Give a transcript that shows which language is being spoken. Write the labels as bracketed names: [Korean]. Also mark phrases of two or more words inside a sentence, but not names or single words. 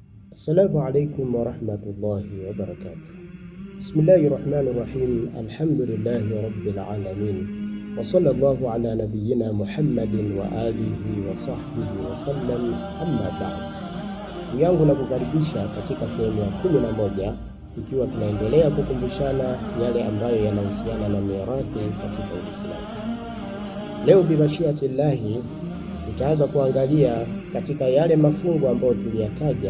[Arabic] السلام عليكم ورحمة الله وبركاته. بسم الله الرحمن الرحيم. الحمد لله رب العالمين. وصلى الله على نبينا محمد وعلى آله وصحبه وسلم، أما بعد. [Swahili] Yangu na kukaribisha katika sehemu ya 11 ikiwa tunaendelea kukumbushana yale ambayo yanahusiana na mirathi katika Uislamu. Leo bimashiatillahi tutaanza kuangalia katika yale mafungu ambayo tuliyataja.